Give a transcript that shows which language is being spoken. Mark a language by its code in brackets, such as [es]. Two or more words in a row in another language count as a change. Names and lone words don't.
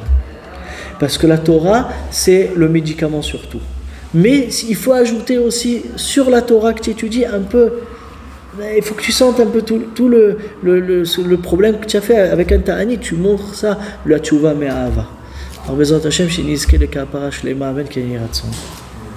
[fr] Parce que la Torah, c'est le médicament surtout. Mais il faut ajouter aussi sur la Torah que tu étudies un peu, il faut que tu sentes un peu tout le problème que tu as fait avec un ta'anit, tu montres ça, la [he] תשובה מאהבה. [fr] Alors, [he] בעזרת השם, שנזכה לכפרה שלמה, אמן כן יהי רצון.